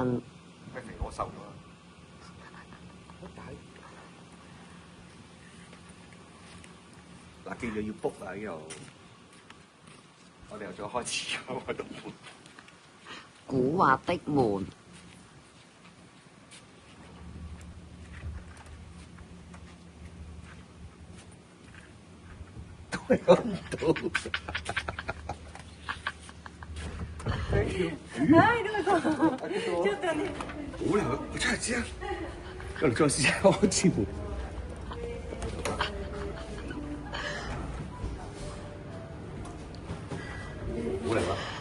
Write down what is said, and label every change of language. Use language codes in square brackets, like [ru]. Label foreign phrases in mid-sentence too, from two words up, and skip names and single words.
[yue] 咩肥我瘦咗啊！嗱，記住要 book 啊！呢度，我哋又再開始開到門。古惑的門，都係開唔到。 [en] Thank you。 [ja] はい、どうぞ。ちょっとね。 [yue] 好啦，我出嚟試啊！我哋再試下開支門。好嚟啦！